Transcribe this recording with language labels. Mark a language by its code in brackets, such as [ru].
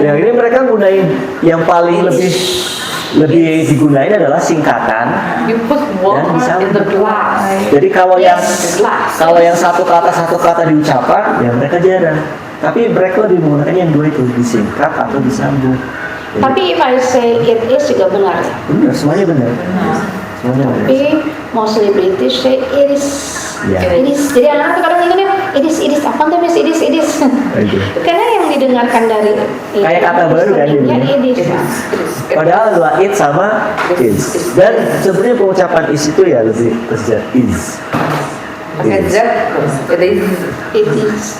[id] Ya, ini mereka gunain yang paling lebih digunain adalah singkatan. [en] You put water in the glass. [id] Jadi kalau yang [en] Yes, glass. [id] satu kata diucapkan, ya mereka jarang. Tapi mereka lebih menggunakan yang dua itu, disingkat atau disambung. Jadi, [en] Tapi if I say it is [id] juga benar. benar, semuanya benar. Semuanya benar. [en] Tapi mostly British say it is. [id] Ya. It is. Jadi anak-anak kadang ingatnya it is. Apa tuh it is. Oke. Karena yang didengarkan dari Kayak kata baru kan ini. [en] Ya it is. [id] Padahal dua it sama is. Dan sebenarnya pengucapan is itu ya lebih ke is. Pakai Z, it is. [en] It is.